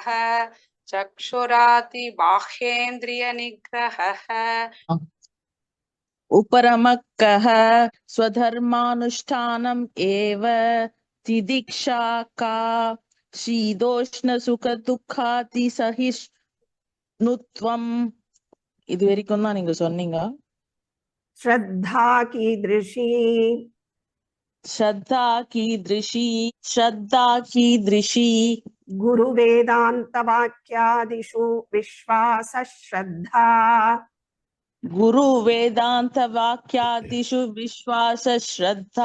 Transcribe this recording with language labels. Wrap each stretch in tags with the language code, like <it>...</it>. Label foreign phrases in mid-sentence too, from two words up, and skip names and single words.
<sa>चक्षुरादि बाह्येन्द्रिय निग्रहः। उपरमः कः? स्वधर्मानुष्ठानम् एव। तितिक्षा का? शीतोष्ण सुख दुःखाति सहिष्णुत्वम्.</sa> <ta>இது வரைக்கும் தான் நீங்க சொன்னீங்க.</ta> <sa>श्रद्धा कीदृशी? श्रद्धा कीदृशी? श्रद्धा कीदृशी? गुरु वेदांत वाक्यादिषु विश्वास श्रद्धा। गुरु वेदांत वाक्यादिषु विश्वास श्रद्धा।</sa>